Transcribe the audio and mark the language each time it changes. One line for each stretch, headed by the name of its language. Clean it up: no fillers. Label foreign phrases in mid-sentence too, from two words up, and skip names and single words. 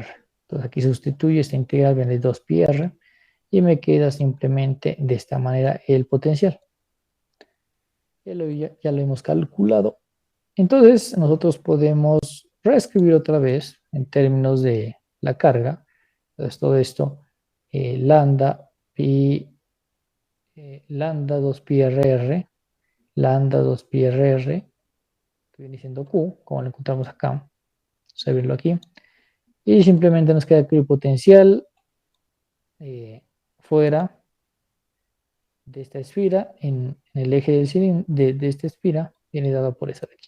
Spanish: Entonces aquí sustituyo esta integral, viene 2πr. Y me queda simplemente de esta manera el potencial. Ya lo hemos calculado. Entonces nosotros podemos reescribir otra vez en términos de la carga. Entonces todo esto, lambda pi, lambda 2πrr, lambda 2πrr, que viene siendo Q, como lo encontramos acá. Vamos a verlo aquí. Y simplemente nos queda que el potencial fuera de esta esfera, en el eje del cilindro, de esta esfera, viene dado por esa de aquí.